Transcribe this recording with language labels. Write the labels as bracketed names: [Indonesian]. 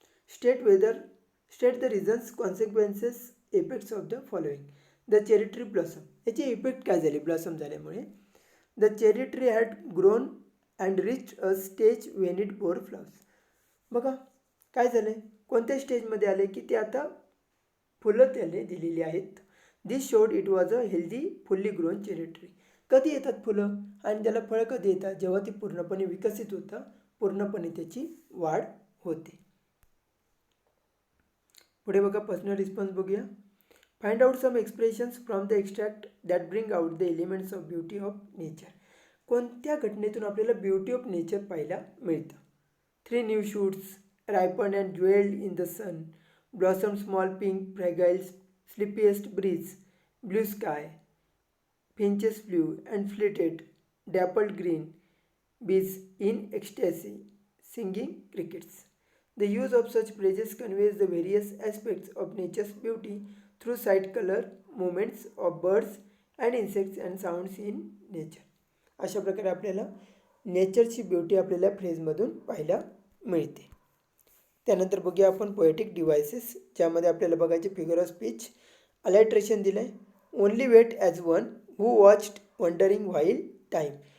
[English] State the reasons, consequences, effects of the following. The cherry tree blossom. [Marathi] याचे effect काय झाले blossom झाल्यामुळे? [English] The cherry tree had grown and reach a stage when it bore flowers. [Marathi] बघा काय झालं, कोणत्या स्टेजमध्ये आले की ते आता फुलं त्याने दिलेली आहेत. [English] This showed it was a healthy fully grown cherry tree. [Marathi] कधी येतात फुलं आणि त्याला फळं कधी येतात? जेव्हा ती पूर्णपणे विकसित होतं, पूर्णपणे त्याची वाढ होते. पुढे बघा पर्सनल रिस्पॉन्स बघूया. [English] Find out some expressions from the extract that bring out the elements of beauty of nature. [Marathi] कोणत्या घटनेतून आपल्याला ब्युटी ऑफ नेचर पाहायला मिळतं? [English] 3 new shoots ripened and dwelled in the sun, blossomed small pink fragiles, sleepiest breeze, blue sky, finches flew and flitted, dappled green, bees in ecstasy, singing crickets. The use of such phrases conveys the various aspects of nature's beauty through sight, color, movements of birds and insects and sounds in nature. [Marathi] अशा प्रकारे आपल्याला नेचरची beauty आपल्याला फ्रेजमधून पाहायला मिळते. त्यानंतर बघूया आपण poetic devices, ज्यामध्ये आपल्याला बघायचे फिगर ऑफ स्पीच. अलायट्रेशन दिलं आहे. [English] Only wait as one who watched wondering while time.